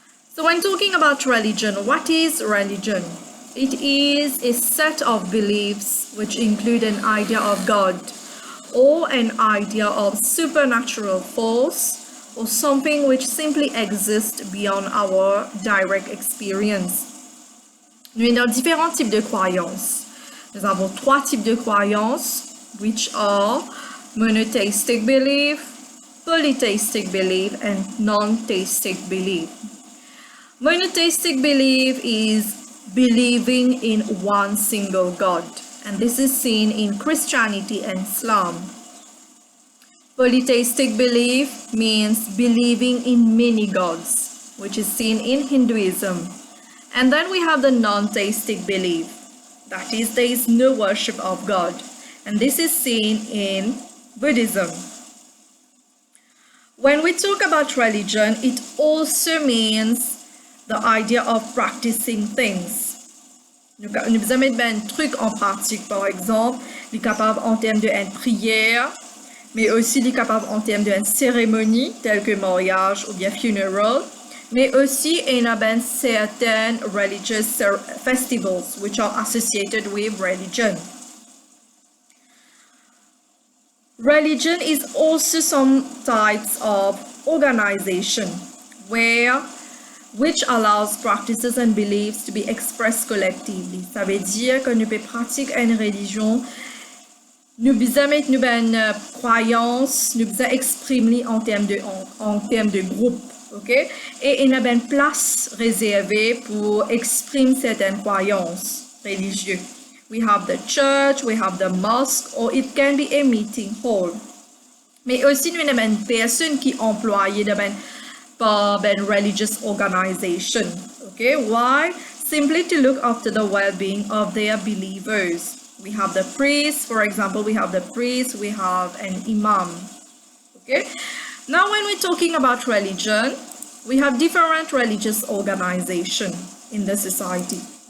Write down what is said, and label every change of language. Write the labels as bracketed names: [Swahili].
[English] So when talking about religion, what is religion? It is a set of beliefs which include an idea of God or an idea of supernatural force or something which simply exists beyond our direct experience. [French] Nous avons différents types de croyances. Nous avons 3 types de croyances, [English] which are monotheistic belief, polytheistic belief, and non-theistic belief. Monotheistic belief is believing in one single God, and this is seen in Christianity and Islam. Polytheistic belief means believing in many gods, which is seen in Hinduism. And then we have the non-theistic belief, that is, there is no worship of God, and this is seen in Buddhism. When we talk about religion, it also means the idea of practicing things. [French] Nous vous mettre un truc en pratique, par exemple, il est capable en termes de prière, mais aussi il est capable en termes de cérémonie, telles que mariage ou bien funeral, mais aussi il y a [English] certain religious festivals which are associated with religion. Religion is also some types of organization which allows practices and beliefs to be expressed collectively. [French] Ça veut dire que nous pouvons pratiquer une religion, nous pouvons mettre une croyance, nous pouvons exprimer en termes de groupe, ok? Et il y a une place réservée pour exprimer certaines croyances religieuses. [English] We have the church, we have the mosque, or it can be a meeting hall. [French] Mais aussi, nous avons une personne qui est employée par une [English] religious organization. Okay, why? Simply to look after the well-being of their believers. We have the priest, for example, we have an imam. Okay, now when we're talking about religion, we have different religious organizations in the society.